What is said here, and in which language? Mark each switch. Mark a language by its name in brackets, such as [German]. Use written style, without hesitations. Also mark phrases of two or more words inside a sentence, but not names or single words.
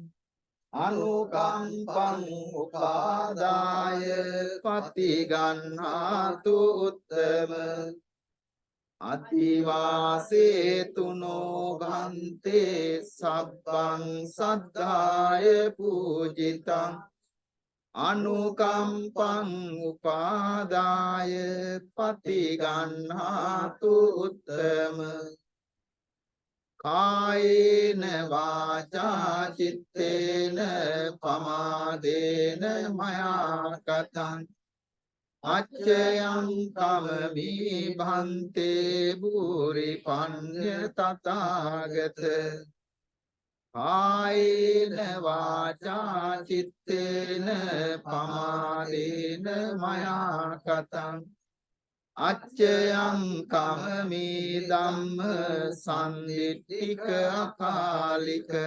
[Pali] අනුකම්පං උපාදාය පතිගන්හාතු උත්තම අතිවාසේතුනෝ භන්තේ සබ්බං සද්ධාය පූජිතං අනුකම්පං උපාදාය පතිගන්හාතු උත්තම කායේන වාචා චිත්තේන පමාදේන මයා කතං අච්චයං කමමි භන්තේ භූරි පඤ්ඤ තථාගත කායේන වාචා චිත්තේන පමාදේන මයා කතං අච්චයං කමමි ධම්ම සම්දිට්ඨික අකාලික